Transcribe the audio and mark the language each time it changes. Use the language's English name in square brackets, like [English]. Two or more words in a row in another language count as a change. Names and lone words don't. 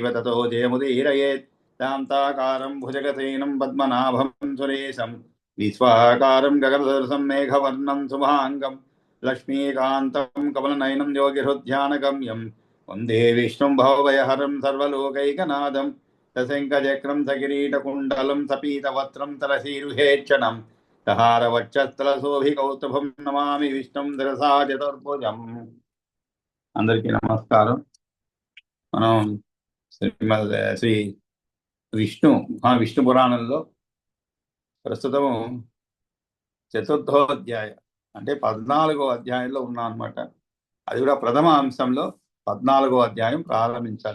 [Sanskrit] ततो जयमुदीरयेत् शान्ताकारं भुजगसेनं पद्मनाभं सुरेशं विश्वाकारं गगनसदृशं मेघवर्णं शुभाङ्गं लक्ष्मीकान्तं कमलनयनं योगिहृद्ध्यानगम्यं वन्दे विष्णुं भवभयहरं सर्वलोकैकनाथं सशङ्खचक्रं सकिरीटकुण्डलं सपीतवस्त्रं तरशीरुहेक्षणं सहारवक्षस्थलशोभिकौस्तुभं नमामि विष्णुं शिरसा चतुर्भुजम् [Telugu] అందరికీ నమస్కారం. మనం శ్రీ విష్ణు పురాణంలో ప్రస్తుతం చతుర్థోధ్యాయం అంటే 14వ అధ్యాయంలో ఉన్నాం అనమాట. అది కూడా ప్రథమ అంశంలో 14వ అధ్యాయం ప్రారంభించాలి.